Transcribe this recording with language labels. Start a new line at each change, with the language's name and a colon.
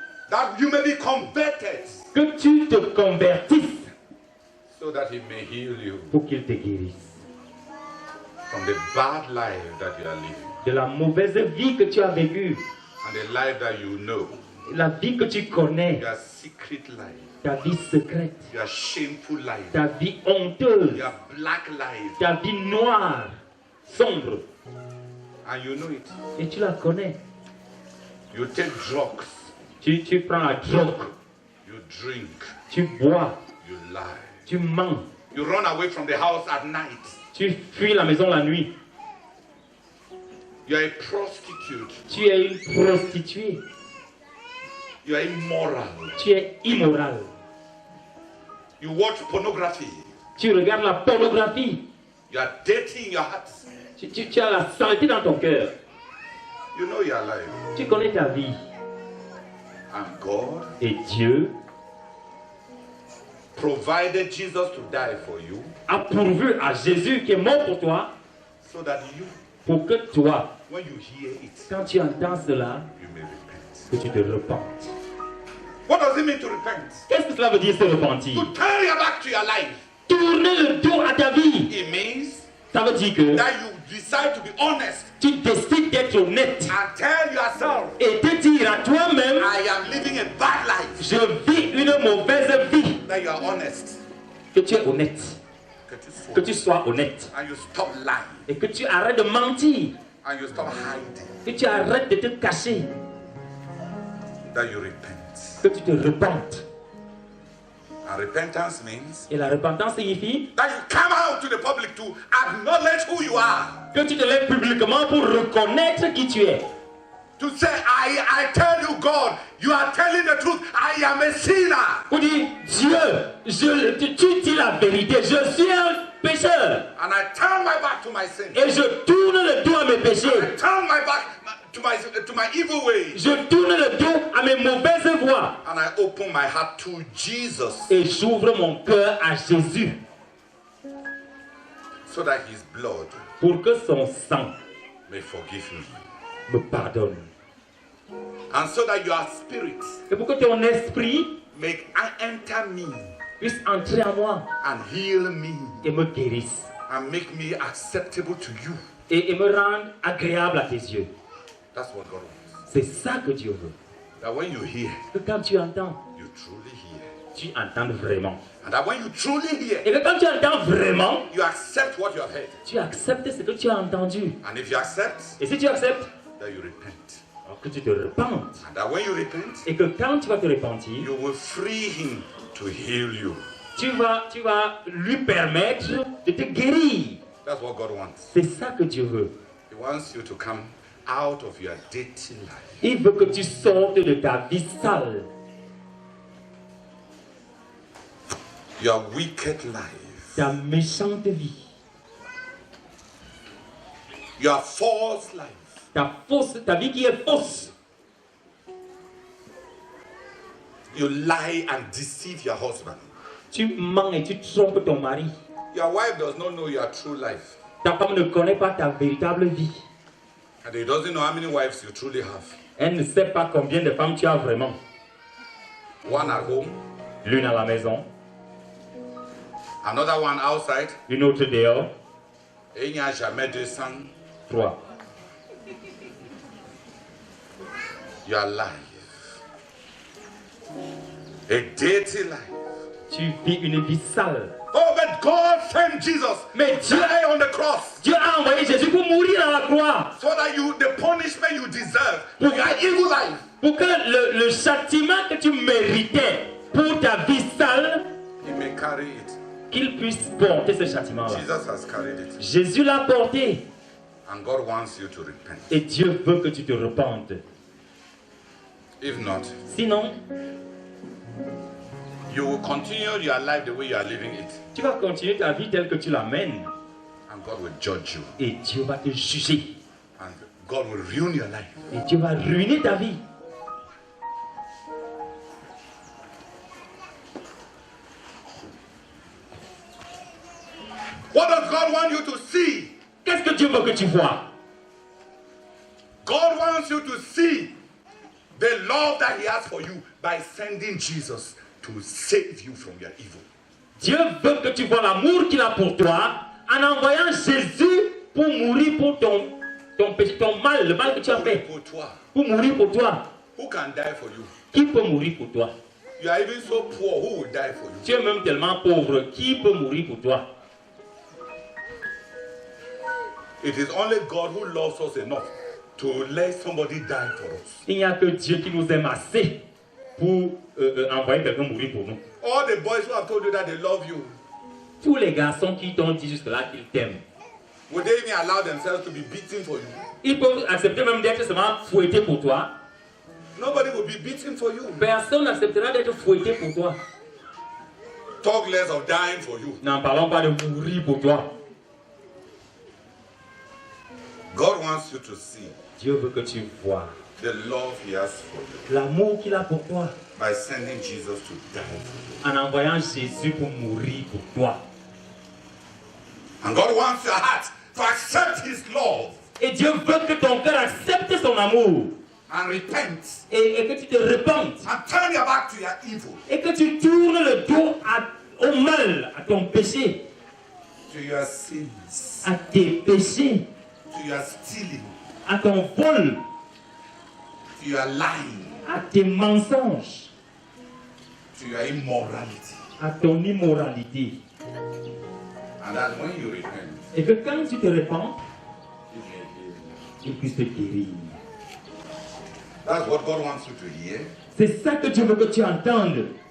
English: That you may be converted.
French: que tu te convertisses
English: So that He may heal you
French: pour qu'il te guérisse.
English: from the bad life that you are living.
French: De la mauvaise vie que tu as vécue,
English: And the life that you know.
French: la vie que tu connais,
English: Your secret life.
French: ta vie secrète,
English: Your shameful life.
French: ta vie honteuse,
English: Your black life.
French: ta vie noire, sombre,
English: And you know it.
French: et tu la connais.
English: You take drugs.
French: Tu prends la drogue,
English: You drink.
French: tu bois,
English: You lie.
French: tu mens,
English: You run away from the house at night.
French: tu fuis la maison la nuit,
English: You are a prostitute.
French: tu es une prostituée,
English: You are immoral.
French: tu es immoral,
English: You watch pornography.
French: tu regardes la pornographie,
English: You are dirty in your heart.
French: tu as la saleté dans ton cœur,
English: You know your life.
French: Tu connais ta vie.
English: And God
French: Et Dieu
English: provided Jesus to die for you
French: a pourvu à Jésus qui est mort pour toi,
English: so that you,
French: pour que toi,
English: when you hear it,
French: quand tu entends cela,
English: you may repent.
French: que tu te repentes.
English: What does it mean to repent?
French: Qu'est-ce que cela veut dire se repentir?
English: To turn your back to your life.
French: Tourner le dos à ta vie.
English: It means
French: Ça veut dire que
English: that you decide to be honest
French: tu décides d'être honnête
English: and tell yourself,
French: et te dire à toi-même,
English: I am living a bad life.
French: je vis une mauvaise vie.
English: That you are honest.
French: Que tu es honnête. Que tu sois honnête.
English: And you stop lying.
French: Et que tu arrêtes de mentir.
English: And you stop hiding.
French: Que tu arrêtes de te cacher.
English: That you repent.
French: Que tu te repentes.
English: And repentance means
French: Et la repentance signifie
English: that you come out to the public to acknowledge who you are.
French: que tu te lèves publiquement pour reconnaître qui tu es.
English: To say, I tell you, God, you are telling the truth. I am a sinner.
French: Pour dire, Dieu, tu dis la vérité, je suis un pécheur.
English: And I turn my back to my sin.
French: Et je tourne le dos à mes péchés.
English: I turn my back to my evil ways.
French: Je tourne le dos à mes mauvaises voies.
English: And I open my heart to Jesus.
French: Et j'ouvre mon cœur à Jésus.
English: So that his blood
French: Pour que son sang
English: may forgive me.
French: me pardonne.
English: And so that your spirit
French: Et pour que ton esprit
English: may enter me
French: puisse entrer en moi
English: and heal me
French: et me guérisse.
English: and make me acceptable to you.
French: Et me rendre agréable à tes yeux.
English: That's what God wants.
French: C'est ça que Dieu veut.
English: That when you hear,
French: Que quand tu entends,
English: you truly hear.
French: tu entends vraiment.
English: And that when you truly hear,
French: Et que quand tu entends vraiment,
English: you accept what you have heard.
French: tu acceptes ce que tu as entendu.
English: And if you accept,
French: Et si tu acceptes,
English: that you repent.
French: alors que tu te repentes.
English: And that when you repent,
French: Et que quand tu vas te repentir,
English: you will free him to heal you.
French: tu vas lui permettre de te guérir.
English: That's what God wants.
French: C'est ça que Dieu veut.
English: He wants you to come out of your dirty life.
French: Il veut que tu sortes de ta vie sale,
English: Your wicked life.
French: ta méchante vie,
English: Your false life.
French: ta vie qui est fausse.
English: You lie and deceive your husband.
French: Tu mens et tu trompes ton mari.
English: Your wife does not know your true life.
French: Ta femme ne connaît pas ta véritable vie.
English: And he doesn't know how many wives you truly have.
French: Elle ne sait pas combien de femmes tu as vraiment.
English: One at home,
French: L'une à la maison,
English: another one outside.
French: une autre dehors. Et il n'y a jamais 200. 3.
English: Your life. A dirty life.
French: Tu vis une vie sale.
English: Oh, but God sent Jesus.
French: Mais Dieu,
English: Die on the cross.
French: Dieu a envoyé Jésus pour mourir à la croix.
English: So that the punishment you deserve for your evil life.
French: Pour que le châtiment que tu méritais pour ta vie sale,
English: He may carry it.
French: qu'il puisse porter ce châtiment-là.
English: Jesus has carried it.
French: Jésus l'a porté.
English: And God wants you to repent.
French: Et Dieu veut que tu te repentes.
English: If not,
French: Sinon,
English: you will continue your life the way you are living it.
French: tu vas continuer ta vie telle que tu l'amènes.
English: And God will judge you.
French: Et Dieu va te juger.
English: And God will ruin your life.
French: Et Dieu va ruiner ta vie.
English: What does God want you to see?
French: Qu'est-ce que Dieu veut que tu vois?
English: God wants you to see the love that He has for you by sending Jesus to save you from your evil.
French: Dieu veut que tu vois l'amour qu'il a pour toi en envoyant Jésus pour mourir pour ton péché, ton mal, le mal que tu as fait.
English: For toi.
French: Pour mourir pour toi.
English: Who can die for you?
French: Qui peut mourir pour toi?
English: You are even so poor. Who will die for you?
French: Tu es même tellement pauvre. Qui peut mourir pour toi?
English: It is only God who loves us enough to let somebody die for us.
French: Il n'y a que Dieu qui nous aime assez pour envoyer quelqu'un mourir pour nous.
English: All the boys who have told you that they love you,
French: Tous les garçons qui t'ont dit jusque-là qu'ils t'aiment,
English: would they even allow themselves to be beaten for you?
French: ils peuvent accepter même d'être seulement fouettés pour toi.
English: Nobody will be beaten for you.
French: Personne n'acceptera d'être fouetté pour toi.
English: Talk less of dying for you.
French: N'en parlons pas de mourir pour toi.
English: God wants you to see
French: Dieu veut que tu vois
English: the love he has for you
French: l'amour qu'il a pour toi
English: by sending Jesus to die for you.
French: en envoyant Jésus pour mourir pour toi.
English: And God wants your heart to accept his love
French: Et Dieu veut que ton cœur accepte son amour
English: and repent
French: et que tu te repentes
English: and turn your back to your evil,
French: et que tu tournes le dos au mal, à ton péché,
English: to your sins,
French: à tes péchés,
English: to your stealing,
French: à ton vol,
English: to your lying,
French: à tes mensonges,
English: to your immorality.
French: à ton immoralité.
English: And that when you repent,
French: Et que quand tu te repens,
English: he may heal you.
French: il puisse te guérir.
English: That's what God wants you to hear.
French: C'est ça que Dieu veut que tu entendes.